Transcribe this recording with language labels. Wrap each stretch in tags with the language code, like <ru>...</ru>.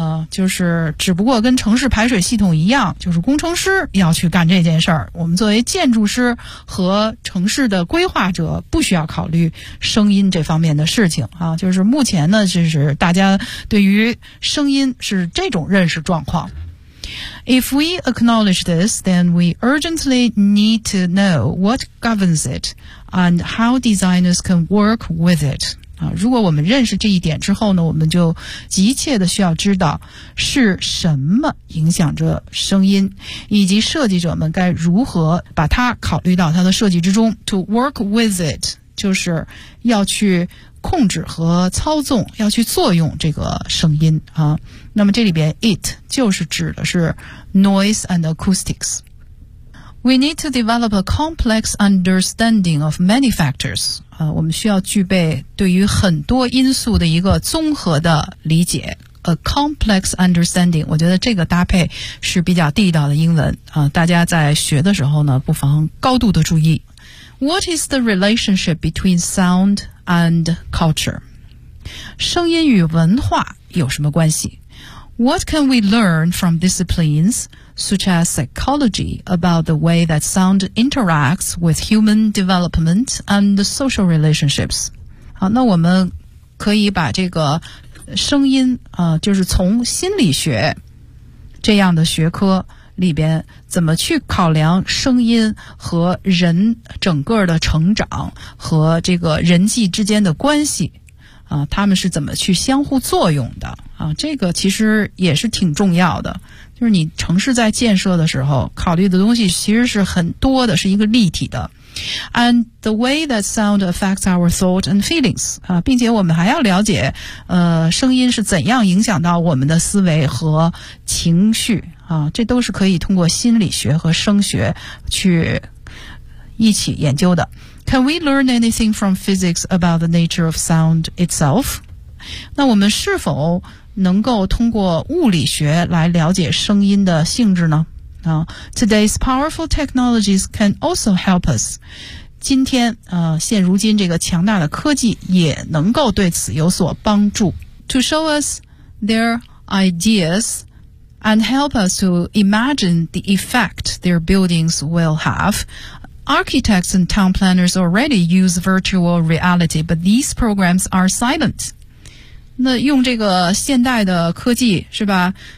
<zh>就是只不过跟城市排水系统一样，就是工程师要去干这件事儿。我们作为建筑师和城市的规划者不需要考虑声音这方面的事情啊。就是目前呢，就是大家对于声音是这种认识状况。</zh> <en>If we acknowledge this, then we urgently need to know what governs it and how designers can work with it.</en> <zh>如果我们认识这一点之后呢，我们就急切的需要知道是什么影响着声音，以及设计者们该如何把它考虑到它的设计之中。</zh> <en>To work with it</en> <zh>就是要去控制和操纵，要去作用这个声音啊。那么这里边 it 就是指的是</zh> <en>noise and acoustics。 We need to develop a complex understanding of many factors.</en> <zh>我们需要具备对于很多因素的一个综合的理解。</zh> <en>A complex understanding.</en> <zh>我觉得这个搭配是比较地道的英文。大家在学的时候呢，不妨高度的注意。</zh> <en>What is the relationship between sound and culture?</en> <zh>声音与文化有什么关系？</zh> <en>What can we learn from disciplines such as psychology about the way that sound interacts with human development and social relationships?</en> <zh>好，那我们可以把这个声音就是从心理学这样的学科里边怎么去考量声音和人整个的成长和这个人际之间的关系。他们是怎么去相互作用的啊？这个其实也是挺重要的，就是你城市在建设的时候考虑的东西其实是很多的，是一个立体的。</zh> <en>And the way that sound affects our thought and feelings</en> <zh>啊，并且我们还要了解，声音是怎样影响到我们的思维和情绪啊，这都是可以通过心理学和声学去一起研究的。</zh> <en>Can we learn anything from physics about the nature of sound itself?</en> <zh>那我们是否能够通过物理学来了解声音的性质呢？</zh> <en>Today's powerful technologies can also help us.</en> <zh>今天，现如今这个强大的科技也能够对此有所帮助。</zh> <en>To show us their ideas and help us to imagine the effect their buildings will have,Architects and town planners already use virtual reality, but these programs are silent.</en> <zh>那用这个现代的科技是吧？</zh>